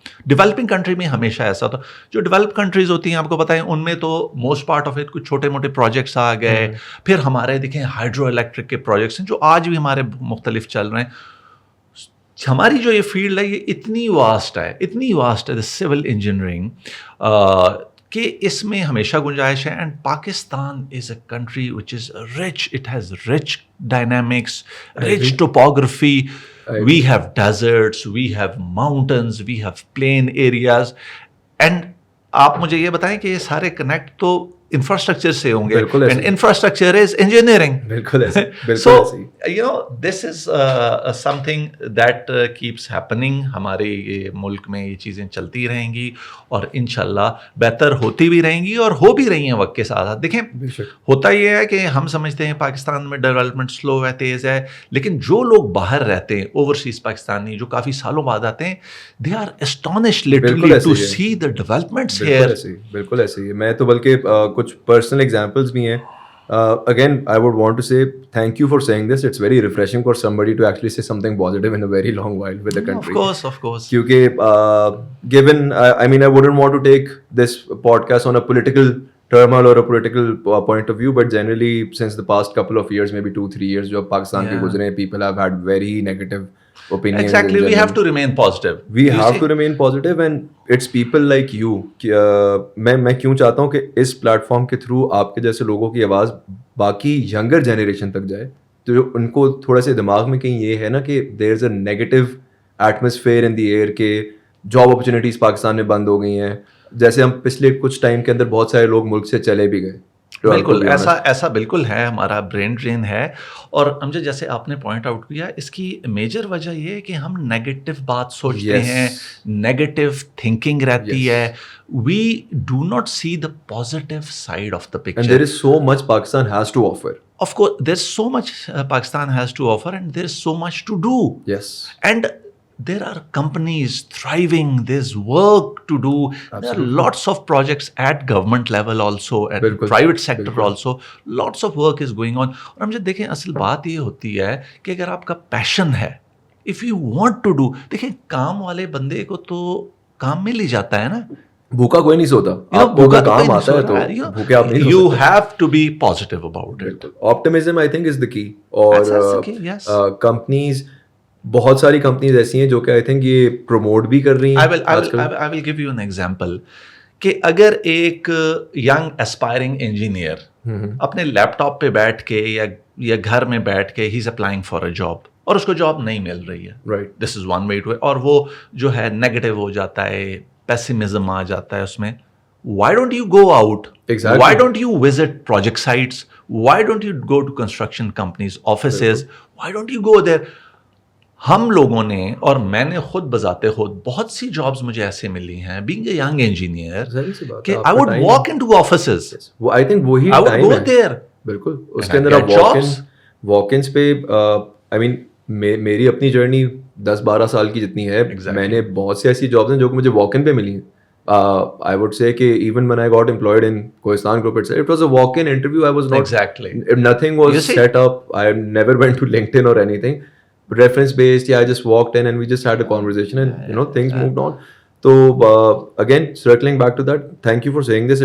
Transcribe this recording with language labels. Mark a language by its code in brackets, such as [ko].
[ur] Developing country میں ہمیشہ ایسا ہوتا, جو ڈیولپ کنٹریز ہوتی ہیں آپ کو پتہ ہے ان میں تو [en] most part of it [ur] کچھ چھوٹے موٹے پروجیکٹس آ گئے. پھر ہمارے دیکھیں ہائیڈرو الیکٹرک کے پروجیکٹس ہیں جو آج بھی ہمارے مختلف چل رہے ہیں. ہماری جو یہ فیلڈ ہے یہ اتنی واسٹ ہے سول انجینئرنگ, کہ اس میں ہمیشہ گنجائش ہے. [en] And Pakistan is a country which is rich, it has rich dynamics, rich topography. We have deserts, we have mountains, we have plain areas. And [ur] آپ مجھے یہ بتائیں کہ یہ سارے کنیکٹ تو انفراسٹرکچر سے ہوں گے, بالکل [en] And infrastructure is engineering. [ur] بالکل ایسے, [en] so [ur] بالکل [en] You know this is something that keeps happening. [ur] ہمارے یہ ملک میں یہ چیزیں چلتی رہیں گی اور انشاءاللہ بہتر ہوتی بھی رہیں گی اور ہو بھی رہی ہیں وقت کے ساتھ. دیکھیں ہوتا یہ ہے کہ ہم سمجھتے ہیں پاکستان میں ڈیولپمنٹ سلو ہے, تیز ہے, لیکن جو لوگ باہر رہتے ہیں اوورسیز پاکستانی جو کافی سالوں بعد آتے ہیں, [en] They are astonished literally to see the developments here. [ur] بالکل ایسے ہی. میں تو بلکہ کچھ پرسنل ایگزامپلس بھی ہیں. [en] Again, I would want to say thank you for saying this. It's very refreshing for somebody to actually say something positive in a very long while with the country. Of course. Kyunki given, I mean, I wouldn't want to take this podcast on a political turmoil or a political point of view, but generally since the past couple of years, maybe 2-3 years, [ur] jo Pakistan ke guzre, [en] people have had very negative opinions. Exactly. We have to remain positive. We have to remain positive, and it's people like you. [ur] میں کیوں چاہتا ہوں کہ اس plate form کے through آپ کے جیسے لوگوں کی آواز باقی ینگر جنریشن تک جائے, تو جو ان کو تھوڑا سا دماغ میں کہیں یہ ہے نا کہ [en] there is a negative atmosphere in the air [ur] کہ جاب اپرچونیٹیز پاکستان میں بند ہو گئی ہیں. جیسے ہم پچھلے کچھ ٹائم کے اندر بہت سارے لوگ ملک سے چلے بھی گئے. بالکل ایسا بالکل ہے, ہمارا برین ڈرین ہے. اور مجھے جیسے آپ نے پوائنٹ آؤٹ کیا, اس کی میجر وجہ یہ ہے کہ ہم نیگیٹو بات سوچتے ہیں, نیگیٹو تھنکنگ رہتی ہے. [en] We do not see the positive side of the picture. And there is so much Pakistan has to offer. Of course there is so much Pakistan has to offer and there is so much to do. Yes. And there are companies thriving, there's work to do. Absolutely. There are lots of projects at government level also, at private sector also. Lots of work is going on. [ur] اور ہم جب دیکھیں اصل بات یہ ہوتی ہے کہ اگر آپ کا پیشن ہے, [en] if you want to do, [ur] دیکھیں کام والے بندے کو تو کام مل ہی جاتا ہے نا. بھوکا کوئی نہیں سوتا. آپ کو کام آتا ہے تو بھوکے آپ نہیں. [en] You have to be positive about it. Optimism I think is the key. [ur] اور companies, بہت ساری کمپنیز ایسی ہیں جو کہ [en] I think [ur] یہ پروموٹ بھی کر رہی ہیں. [en] I will give you an example [ur] کہ اگر ایک ینگ اسپائرنگ انجینئر اپنے لیپ ٹاپ پہ بیٹھ کے یا گھر میں بیٹھ کے [en] ہی is applying for a job [ur] اور اس کو جاب نہیں مل رہی ہے, right, [en] this is one way too, [ur] اور وہ جو ہے نیگیٹو ہو جاتا ہے, پیسیمزم آ جاتا ہے اس میں. [en] Why don't you go out? Exactly. Why don't you visit project sites? Why don't you go to construction companies, offices? Why don't you go there? [ur] ہم لوگوں نے اور میں نے خود بذات خود بہت سی جابس مجھے ایسے ملی ہیں [en] being a young engineer [ur] کہ [en] I would walk into offices. I think [ur] وہی ٹائم ہے. بالکل اس کے اندر آپ واک انس پہ, آئی مین میری اپنی جرنی 10-12 سال کی جتنی ہے, میں نے بہت سی ایسی جابس ہیں جو کہ مجھے واک ان پہ ملی ہیں. [en] I would say کہ even when I got employed in Kohistan Group itself, it was a walk-in interview. I was not exactly, nothing was set up. I never went to LinkedIn or anything. Reference based, yeah, I just walked in and we just had a conversation and you know things moved on. So again, circling back to that, thank you for saying this.